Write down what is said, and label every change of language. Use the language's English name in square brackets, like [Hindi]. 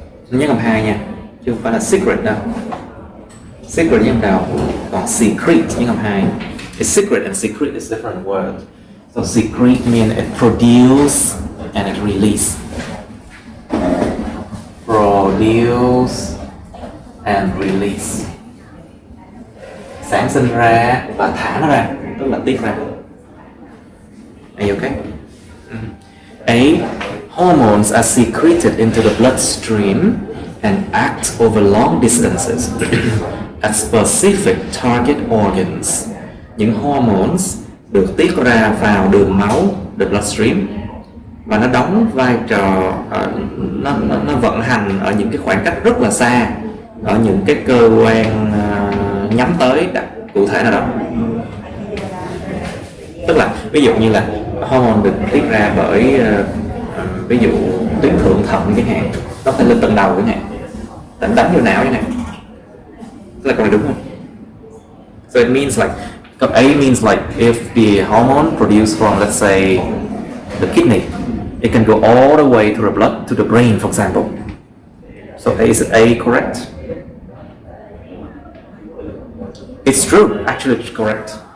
[Vietnamese] Nhớ cầm 2 nha, chứ không phải là secret đâu. Secret nhớ cầm đầu, còn secrete nhớ cầm 2. [English] A secret and secret is different word. So secrete means it produce and it release. Produce and release. [Vietnamese] Sản sinh ra và thả nó ra, tức là tiết ra. [English] Are you okay? A. Hormones are secreted into the bloodstream and act over long distances at specific target organs. [Vietnamese] Những hormones được tiết ra vào đường máu, [English] the bloodstream, [Vietnamese] và nó đóng vai trò, nó vận hành ở những cái khoảng cách rất là xa, ở những cái cơ quan nhắm tới cụ thể nào đó. Tức là ví dụ như là hormone được tiết ra bởi ví dụ tuyến thượng thận chẳng hạn, nó phải lên tận đầu chẳng hạn, đánh vô não chẳng hạn. Tức là câu này đúng không? [English] So it means like A means like if the hormone produced from, let's say, the kidney, it can go all the way to the blood, to the brain, for example. So is A correct? It's true, actually it's correct.